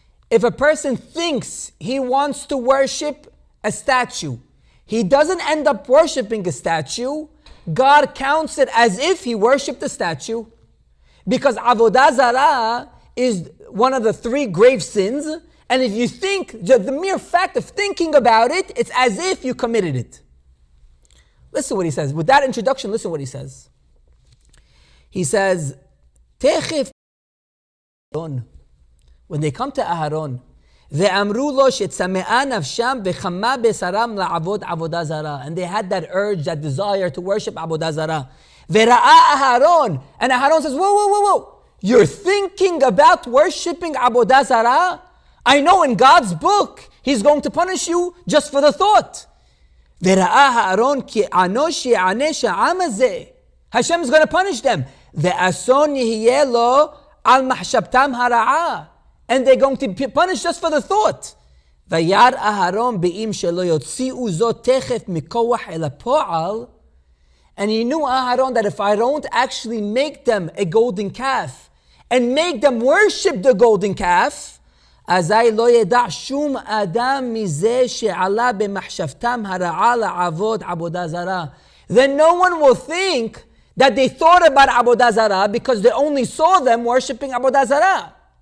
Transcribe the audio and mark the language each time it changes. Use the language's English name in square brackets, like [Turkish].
[English] If a person thinks he wants to worship a statue, he doesn't end up worshiping a statue, God counts it as if he worshipped the statue. Because avodah zarah is one of the three grave sins, and if you think, just the mere fact of thinking about it, it's as if you committed it. Listen what he says. With that introduction, listen what he says. He says, Techef, when they come to Aharon, [Hebrew] ואמרו לו שצמאה נפשם וחמה בשרם לעבוד עבודה זרה. [English] And they had that urge, that desire to worship עבודה זרה. וראה Aharon, and Aharon says, whoa. You're thinking about worshiping עבודה זרה? I know in God's book, He's going to punish you just for the thought. [Hebrew] וראה Aharon כי ענוש יענש העם הזה. [English] Hashem is going to punish them. [Hebrew] ואסון יהיה לו על מחשבתם הרעה. [English] And they're going to be punished just for the thought. [Hebrew] וירא אהרון באם שלא יוציאו זאת תכף מכוח אל הפועל. [English] And he knew Aharon that if I don't actually make them a golden calf and make them worship the golden calf, [Hebrew] אזי לא ידע שום אדם מזה שעלה במחשבתם הרעה לעבוד עבודה זרה. [English] Then no one will think that they thought about עבודה זרה because they only saw them worshiping עבודה זרה.